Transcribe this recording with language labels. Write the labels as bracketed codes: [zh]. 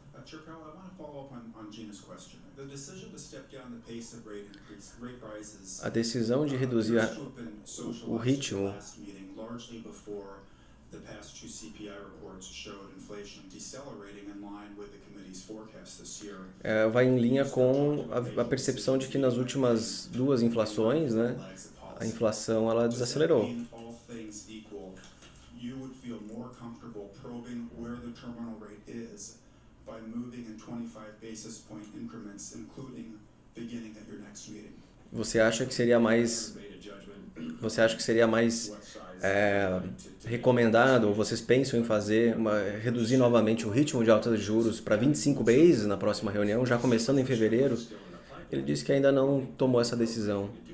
[en] Chair Powell, I want to follow up on Gina's question. The decision to step down the pace of rate rises. [pt] A decisão de reduzir o ritmo [en] largely before the past two CPI reports showed inflation decelerating in line with the committee's forecast this year. [pt] vai em linha com a percepção de que nas últimas duas inflações, né, a inflação ela desacelerou. [en] All things equal, you would feel more comfortable probing where the terminal rate is by moving in 25 basis point increments, including beginning at your next meeting. [pt] Você acha que seria mais recomendado, ou vocês pensam em reduzir novamente o ritmo de alta de juros para 25 bases na próxima reunião, já começando em fevereiro? Ele disse que ainda não tomou essa decisão.